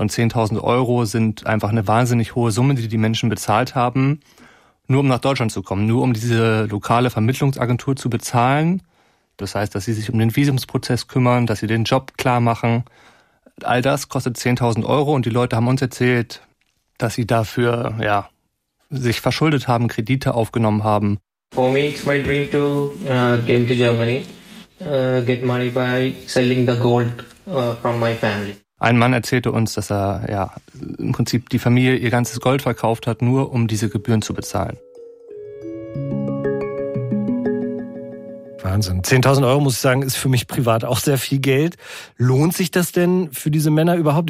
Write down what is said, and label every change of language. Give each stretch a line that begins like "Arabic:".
German: Und 10.000 Euro sind einfach eine wahnsinnig hohe Summe, die die Menschen bezahlt haben, nur um nach Deutschland zu kommen, nur um diese lokale Vermittlungsagentur zu bezahlen. Das heißt, dass sie sich um den Visumsprozess kümmern, dass sie den Job klar machen. All das kostet 10.000 Euro und die Leute haben uns erzählt, dass sie dafür sich verschuldet haben, Kredite aufgenommen haben.
English: For me, it's my dream to came to Germany, get money by selling the gold from my family.
German: Ein Mann erzählte uns, dass er im Prinzip die Familie ihr ganzes Gold verkauft hat, nur um diese Gebühren zu bezahlen. Wahnsinn. 10.000 Euro, muss ich sagen, ist für mich privat auch sehr viel Geld. Lohnt sich das denn für diese Männer überhaupt?